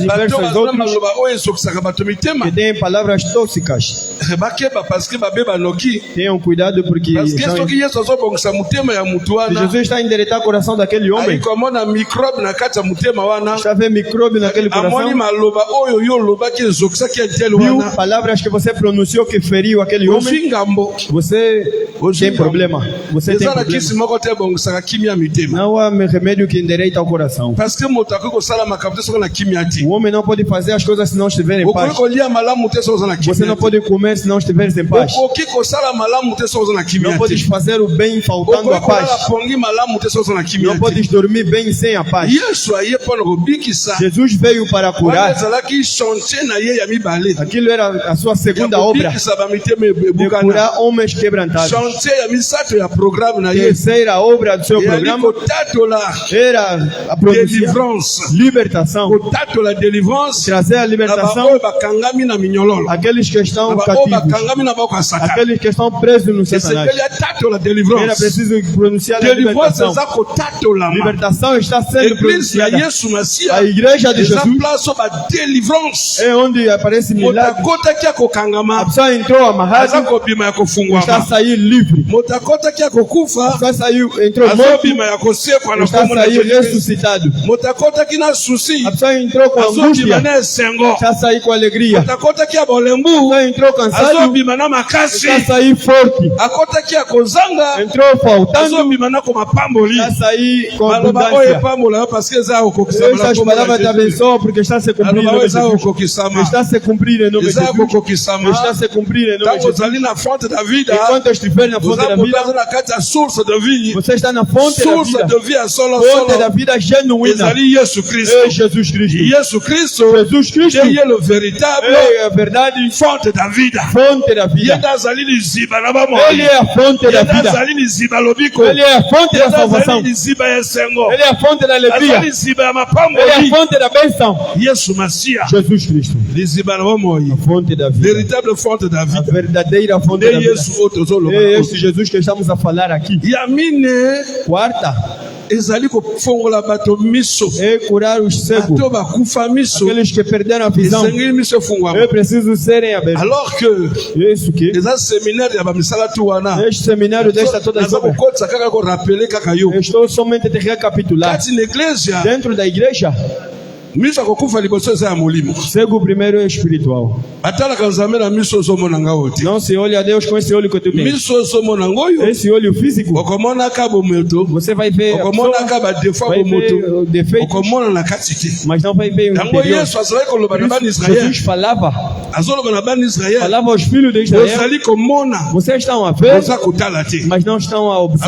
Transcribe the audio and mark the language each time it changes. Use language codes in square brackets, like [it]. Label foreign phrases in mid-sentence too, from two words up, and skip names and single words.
[ln] bato [pt] diversas aos [ln] bazala [pt] outros, [ln] maloba oyo ezokisaka bato mitema. [pt] que têm palavras tóxicas. [ln] Bakeba [fr] parce que [ln] babe banoki. [pt] Tenham cuidado porque [fr] Parce que [pt] estão- [ln] soki Yesu azobongisa motema ya mutu [pt] se [ln] wana, [pt] Jesus está a endireitar o coração daquele homem, [ln] ayi komona microbe na kati ya motema wana, [pt] está a ver micróbio naquele [ln] amoni [pt] coração, [ln] maloba oyo yo olobaki ezokisaki etele [pt] viu [ln] wana, [pt] palavras que você pronunciou que feriu aquele homem, [ln] ozwi ngambo. [pt] você tem problema. Você tem [ln] Eza na [pt] problema. [ln] kisi moko te ebongisaka kimia mitema. [pt] Não há remédio que endireita o coração. [fr] Parce que [ln] moto akoki kosala makambo te soki na kimia te. [pt] O homem não pode fazer as coisas se não estiver em [ln] Okoki [pt] paz. [ln] kolia malamu te soki oza na [pt] Você [ln] kimia [pt] não [ln] te. [pt] pode comer se não estiver em paz. [ln] Okoki kosala malamu te soki oza na kimia [pt] Não podes [ln] te. [pt] fazer o bem faltando a [ln] Okoki kolala [pt] paz. [ln] pongi malamu te soki oza na kimia [pt] Não [ln] te. [pt] podes dormir bem sem a paz. [ln] Yesu aye mpona kobikisa. [pt] Jesus veio para [ln] Wana [pt] curar. [ln] ezalaki chantier na ye ya mibale. [pt] Aquilo era a sua [ln] Ya [pt] segunda obra, [ln] kobikisa bamitema [pt] de [ln] ebukana. [pt] curar homens quebrantados. [ln] Chantier ya misato ya programme na ye. [pt] Terceira obra do seu [ln] Eyali [pt] programa [ln] kotatola [pt] era a produção, [ln] délivrance. [pt] libertação. [ln] Kotatola délivrance. [pt] Trazer a [ln] Na [pt] libertação [ln] baoyo bakangami na minyololo. [pt] àqueles que [ln] Na [pt] estão [ln] baoyo [pt] cativos, [ln] bakangami na maboko ya Satana. [pt] aqueles que estão presos no Satanás. [ln] Esengeli atatola [pt] Era [ln] délivrance. [pt] preciso pronunciar a [ln] Délivrance [pt] libertação. [ln] eza kotatolama. [pt] Libertação está sendo [ln] Église ya [pt] pronunciada. [ln] Yesu Masiya [pt] A igreja de [ln] eza [pt] Jesus [ln] place oyo badélivrance. [pt] é onde aparece [ln] Moto [pt] milagre. [ln] akotaki ya [pt] A [ln] kokangama [pt] pessoa entrou [ln] aza [pt] amarrada, [ln] kobima ya [pt] está a [ln] kofungwama. [pt] sair livre. [ln] Moto akotaki ya [pt] A [ln] kokufa [pt] pessoa saiu, entrou morto, [ln] azobima ya kosekwa na [pt] está a [ln] kombo na [pt] sair [ln] Jésus Christ. [pt] ressuscitado. [ln] Moto akotaki na susi [pt] A pessoa entrou com [ln] azobima [pt] angústia, [ln] na esengo. [pt] está a sair com alegria. [ln] Moto akotaki ya [pt] A [ln] bolembu [pt] pessoa entrou cansado, [ln] azobima na makasi. [pt] está a sair forte. [ln] Akotaki ya kozanga [pt] Entrou faltando, [ln] azobima na komapamboli. [pt] está a sair com [ln] Maloba oyo [pt] abundância. [ln] epambola [fr] parce que [ln] eza ya kokokisama na [pt] Essas [ln] kombo na [pt] palavras te [ln] Jésus Christ. [pt] abençoam porque está a se cumprir em [ln] Maloba [pt] nome [ln] oyo [pt] de [ln] eza ya [pt] Jesus. [ln] kokokisama. [pt] Está a se cumprir em nome de [ln] Eza ya [pt] Jesus. [ln] kokokisama. [pt] Está a se cumprir em nome de [ln] Ntango [pt] Jesus. [ln] ozali na [pt] fonte da vida, Enquanto estiver na fonte da [ln] oza moto aza [pt] vida, [ln] na kati ya [fr] source de vie. [pt] você está na fonte da [ln] Source [pt] vida. [fr] de vie [ln] ya solo [pt] Fonte da [ln] solo [pt] vida genuína. [ln] ezali Yesu [pt] É [ln] Kristo. [pt] Jesus Cristo. [ln] Yesu Kristo [pt] Jesus Cristo [fr] ye le véritable [pt] é a verdade, fonte da vida. fonte da [ln] Ye [pt] vida. [ln] nde azali liziba na [pt] Ele [ln] bamoi. [pt] é a fonte [ln] Ye [pt] da [ln] nde [pt] vida. [ln] azali liziba lobiko. [pt] Ele é a fonte [ln] Ye [pt] da [ln] nde [pt] salvação. [ln] azali liziba ya esengo. [pt] Ele é a fonte da alegria. [ln] Azali liziba ya [pt] Ele é a [ln] mapamboli. [pt] fonte da bênção. [ln] Yesu Masiya [pt] Jesus Cristo, [ln] liziba na bamoi. [pt] a fonte da vida. Véritable fonte da A vida. verdadeira fonte [ln] Nde [pt] da vida. [ln] Yesu oyo tozoloba. [pt] É este Jesus que estamos a falar aqui. [ln] Ya mine [pt] Quarta [ln] ezali kofongola bato miso. [pt] é curar os cegos, [ln] Bato bakufa miso. [pt] aqueles que perderam a visão. [ln] Esengeli miso efungwama. [pt] É preciso serem abertos. [fr] Alors que [pt] Isso que [ln] eza séminaire ya bamisala tu wana. [pt] este seminário desta toda [ln] Naza [pt] obra. [ln] kokotisa kaka korapele kaka yo. [pt] Estou somente te recapitular. [ln] Kati na iglesia [pt] Dentro da igreja, [ln] miso akokufa liboso eza ya molimo. [pt] cego primeiro é espiritual. [ln] Atalaka nzambe na miso ozomona nga oyo te. [pt] Não se olha a Deus com esse olho que tu tens. [ln] Miso ozomona nga oyo [pt] Esse olho físico, [ln] okomonaka bomoto, [pt] você vai ver a pessoa, [ln] okomonaka badefo ya [pt] vai ver [ln] bomoto, [pt] defeitos, [ln] okomona na kati te. [pt] mas não vai ver o [ln] Yango [pt] interior. [ln] Yesu azalaki koloba na [pt] Por [ln] bana [pt] isso, [ln] Israel, [pt] Jesus falava [ln] azoloba na bana Israel, [pt] aos filhos de Israel, [ln] ozali komona, [pt] vocês estão a ver, [ln] oza kotala te. [pt] mas não estão a observar.